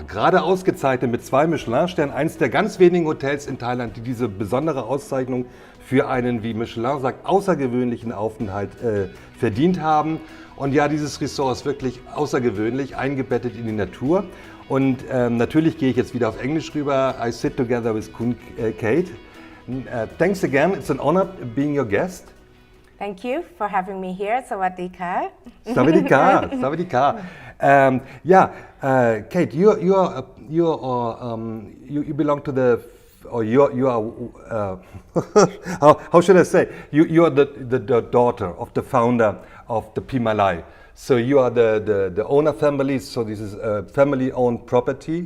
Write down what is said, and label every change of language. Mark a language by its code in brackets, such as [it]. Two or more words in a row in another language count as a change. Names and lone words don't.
[de] Gerade ausgezeichnet mit 2 Michelin-Sternen, eines der ganz wenigen Hotels in Thailand, die diese besondere Auszeichnung für einen, wie Michelin sagt, außergewöhnlichen Aufenthalt verdient haben. Und ja, dieses Resort ist wirklich außergewöhnlich, eingebettet in die Natur. Und natürlich gehe ich jetzt wieder auf Englisch rüber. [en] I sit together with Khun Kade. Thanks again. It's an honor being your guest. Thank you for having me here. [th] สวัสดีค่ะ. สวัสดีค่ะ สวัสดีค่ะ. [en] Kate, you belong to the, or you are how should I say? You are the daughter of the founder of the Pimalai. So you are the owner family. So this is a family-owned property.